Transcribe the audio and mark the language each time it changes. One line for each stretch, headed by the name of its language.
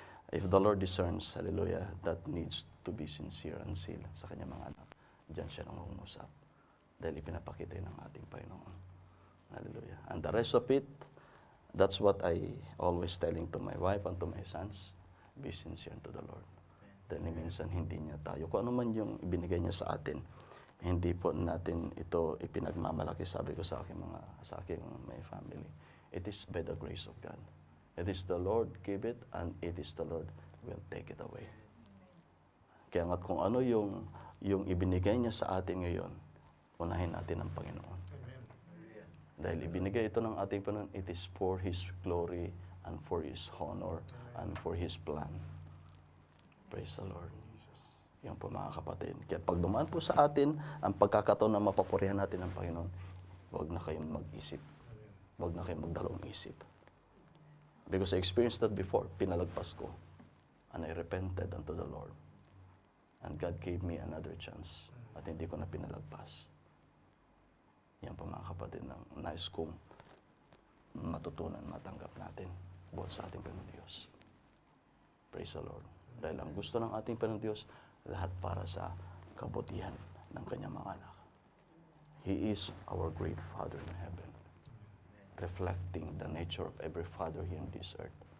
English: If the Lord discerns, hallelujah, that needs to be sincere and seal
Filipino: sa kanyang mga anak, diyan siya nangungusap. Dahil ipinapakita ng ating Panginoon. Hallelujah.
English: And the rest of it, that's what I always telling to my wife and to my sons, be sincere to the Lord.
Filipino: Dahil minsan hindi niya tayo, kung ano man yung ibinigay niya sa atin, hindi po natin ito ipinagmamalaki, sabi ko sa aking
English: my family. It is by the grace of God. It is the Lord give it, and it is the Lord will take it away.
Filipino: Kaya nga kung ano yung ibinigay niya sa atin ngayon, unahin natin ang Panginoon. Dahil ibinigay ito ng ating Panginoon,
English: it is for His glory and for His honor and for His plan. Praise the Lord.
Filipino: Yan po mga kapatid. Kaya pag dumaan po sa atin ang pagkakataon na mapapurihan natin ang Panginoon, huwag na kayong mag-isip. Huwag na kayong magdalawang isip.
English: Because I experienced that before.
Filipino: Pinalagpas ko.
English: And I repented unto the Lord. And God gave me another chance.
Filipino: At hindi ko na pinalagpas. Yan po mga kapatid ng nais kong matutunan, matanggap natin. Buhat sa ating Panginoon Diyos.
English: Praise the Lord.
Filipino: Dahil ang gusto ng ating Panginoon Diyos, lahat para sa kabutihan ng kanyang mga anak.
English: He is our great Father in heaven, reflecting the nature of every father here in this earth.